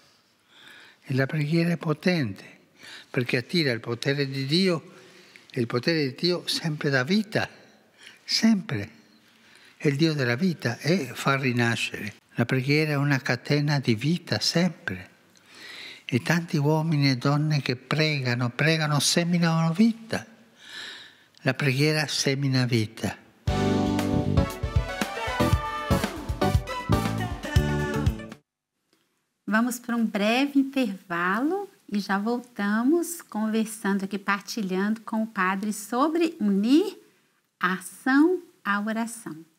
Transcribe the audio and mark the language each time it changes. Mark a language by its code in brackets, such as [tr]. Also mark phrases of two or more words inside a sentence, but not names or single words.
[it] E la preghiera è potente perché attira il potere di Dio il potere di Dio sempre dà vita, sempre. È il Dio della vita e fa rinascere. La preghiera è una catena di vita sempre. E tanti uomini e donne che pregano, seminano vita. La preghiera semina vita. [pt] Vamos para um breve intervalo e já voltamos conversando aqui, partilhando com o Padre sobre unir a ação à oração.